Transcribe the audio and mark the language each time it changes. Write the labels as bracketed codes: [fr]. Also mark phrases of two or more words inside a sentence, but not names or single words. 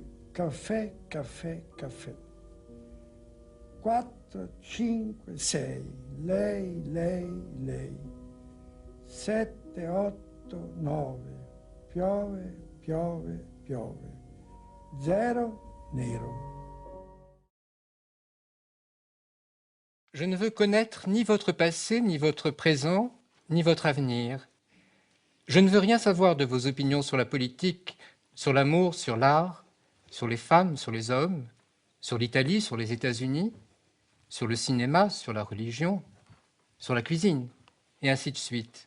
[it] Caffè, caffè, caffè. 4, 5, 6. Lei, lei, lei. 7, 8, 9. Piove, piove, piove. 0, nero. [fr] Je ne veux connaître ni votre passé, ni votre présent, ni votre avenir. Je ne veux rien savoir de vos opinions sur la politique, sur l'amour, sur l'art, sur les femmes, sur les hommes, sur l'Italie, sur les États-Unis, sur le cinéma, sur la religion, sur la cuisine, et ainsi de suite.